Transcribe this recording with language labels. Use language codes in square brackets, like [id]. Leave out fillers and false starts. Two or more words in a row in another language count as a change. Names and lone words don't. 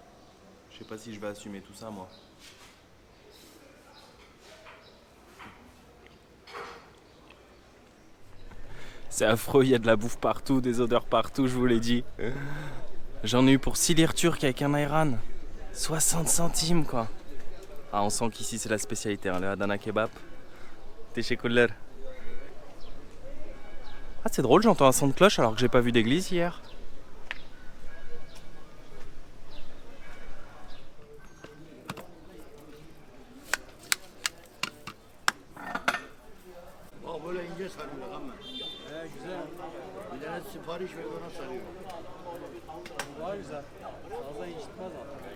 [fr] Je sais pas si je vais assumer tout ça moi. C'est affreux, il y a de la bouffe partout, des odeurs partout, je vous l'ai dit. J'en ai eu pour 6 lire turcs avec un ayran. 60 centimes quoi. Ah, on sent qu'ici c'est la spécialité, hein, le Adana kebab. [tr] Teşekkürler. [fr] Ah, c'est drôle, j'entends un son de cloche alors que j'ai pas vu d'église hier. [tr] Bak böyle ince sarıyor ama. Güzel. Bir tane sipariş ver bana sarıyor. Daha güzel. Fazla incitmez ama.